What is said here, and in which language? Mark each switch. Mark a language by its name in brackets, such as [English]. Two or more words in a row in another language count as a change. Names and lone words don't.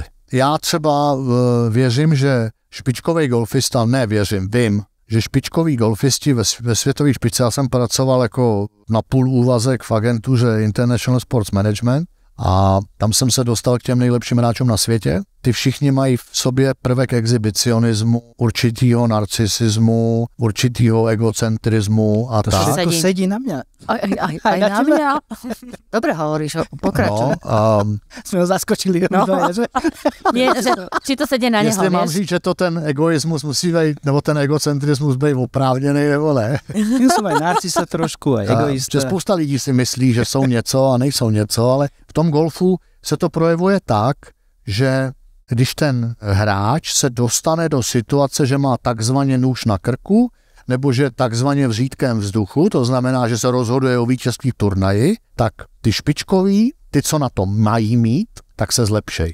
[Czech] Já třeba věřím, že špičkový golfista, vím, že špičkoví golfisti ve světové špičce, já jsem pracoval jako na půl úvazek v agentuře International Sports Management a tam jsem se dostal k těm nejlepším hráčům na světě. Ty všichni mají v sobě prvek exhibicionismu, určitýho narcisismu, určitýho egocentrizmu a to tak. [Slovak] To sedí na mňa. Aj na mňa. Dobre hovoríš, pokračuj. Sme ho zaskočili. No. Nie, že, či to sedí na neho, [Czech] jestli mám říct, že to ten egoismus musí být, nebo ten egocentrismus být oprávněný, nebo ne. Já jsem aj narcisa trošku, aj egoista. Spousta lidí si myslí, že jsou něco a nejsou něco, ale v tom golfu se to projevuje tak, že když ten hráč se dostane do situace, že má takzvaně nůž na krku, nebo že takzvaně v řídkém vzduchu, to znamená, že se rozhoduje o vítězství v turnaji, tak ty špičkoví, ty, co na to mají mít, tak se zlepšej.